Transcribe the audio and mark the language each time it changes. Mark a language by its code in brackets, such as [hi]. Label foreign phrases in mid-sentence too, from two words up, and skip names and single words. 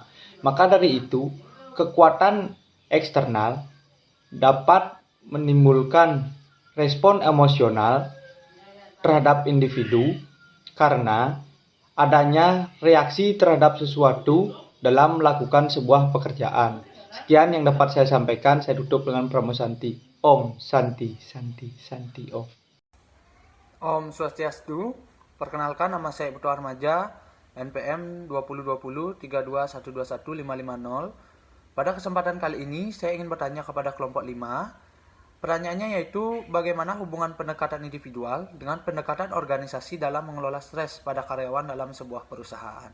[id] Maka dari itu, kekuatan eksternal dapat menimbulkan respon emosional terhadap individu karena adanya reaksi terhadap sesuatu dalam melakukan sebuah pekerjaan. Sekian yang dapat saya sampaikan. Saya tutup dengan Pramu Santi. [sa] Om Santi Santi Santi Om. [id] Om Swastiastu. Perkenalkan, nama saya Putu Armaja, NPM 2020 32 121 550. Pada kesempatan kali ini saya ingin bertanya kepada kelompok 5. Pertanyaannya yaitu bagaimana hubungan pendekatan individual dengan pendekatan organisasi dalam mengelola stres pada karyawan dalam sebuah perusahaan.